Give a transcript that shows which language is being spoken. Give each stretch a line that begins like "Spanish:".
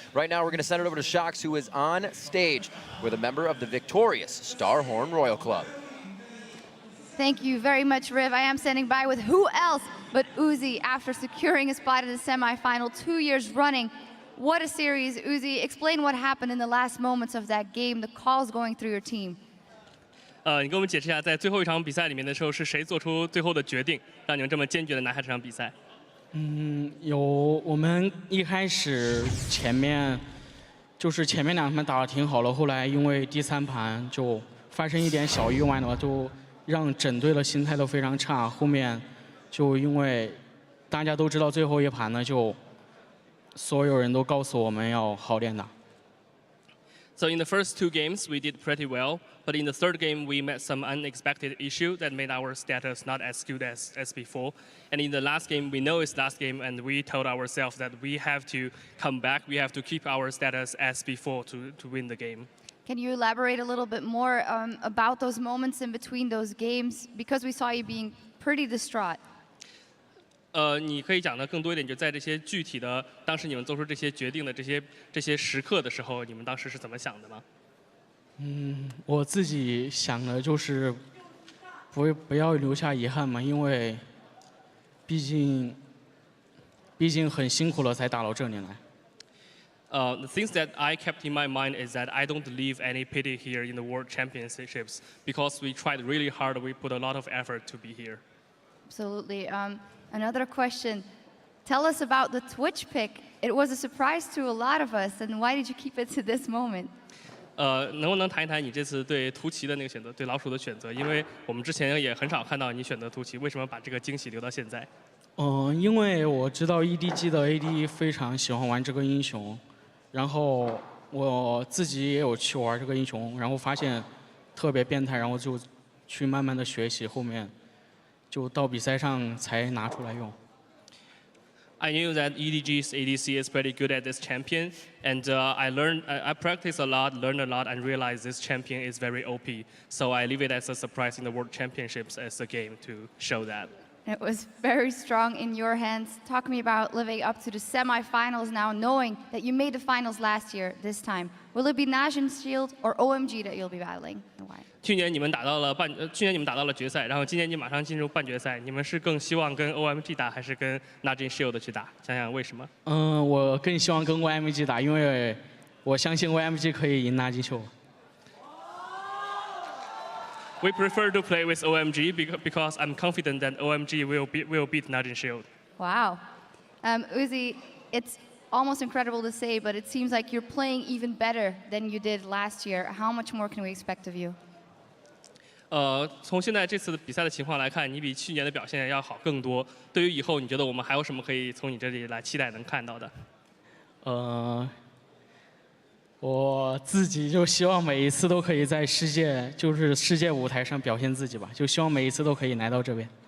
English: Right now, we're going to send it over to Shox, who is on stage with a member of the victorious Starhorn Royal Club. Thank you very much, Riv. I am standing by with who else but Uzi after securing a spot in the semifinal 2 years running. What a series, Uzi. Explain what happened in the last moments of that game, the calls going through your team.
Chinese: 你跟我们解释一下，在最后一场比赛里面的时候，是谁做出最后的决定，让你们这么坚决的拿下这场比赛？我们一开始前面2盘打得挺好了，后来因为第3盘就发生一点小意外的话，就让整队的心态都非常差。后面就因为大家都知道最后一盘呢，就所有人都告诉我们要好点打。
English: So in the first 2 games, we did pretty well, but in the 3rd game, we met some unexpected issue that made our status not as good as before. And in the last game, we know it's last game, and we told ourselves that we have to come back, we have to keep our status as before to win the game. Can you elaborate a little bit more about those moments in between those games? Because we saw you being pretty distraught.
Chinese: 你可以讲的更多一点，就在这些具体的当时你们做出这些决定的这些时刻的时候，你们当时是怎么想的吗？我自己想的就是不要留下遗憾嘛，因为毕竟很辛苦了才打到这里来。
English: The things that I kept in my mind is that I don't leave any pity here in the World Championships because we tried really hard, we put a lot of effort to be here. Absolutely. Another question. Tell us about the Twitch pick. It was a surprise to a lot of us, and why did you keep it to this moment?
Chinese: 能不能谈一谈你这次对图奇的那个选择，对老鼠的选择？因为我们之前也很少看到你选择图奇，为什么把这个惊喜留到现在？因为我知道 EDG 的 AD 非常喜欢玩这个英雄，然后我自己也有去玩这个英雄，然后发现特别变态，然后就去慢慢的学习，后面就到比赛上才拿出来用。
English: I knew that EDG's ADC is pretty good at this champion, and I practiced a lot, learned a lot, and realized this champion is very OP. So I leave it as a surprise in the World Championships as a game to show that. It was very strong in your hands. Talk to me about living up to the semifinals now, knowing that you made the finals last year, this time. Will it be Najin Shield or OMG that you'll be battling? And why?
Chinese: 去年你们打到了决赛，然后今年你马上进入半决赛，你们是更希望跟 OMG 打，还是跟 Najin Shield 去打？想想为什么？我更希望跟 OMG 打，因为我相信 OMG 可以赢纳金秀。
English: We prefer to play with OMG because I'm confident that OMG will beat Najin Shield. Wow. Uzi, it's almost incredible to say, but it seems like you're playing even better than you did last year. How much more can we expect of you?
Chinese: 从现在这次的比赛的情况来看，你比去年的表现要好更多。对于以后，你觉得我们还有什么可以从你这里来期待能看到的？我自己就希望每一次都可以在世界舞台上表现自己吧，就希望每一次都可以来到这边。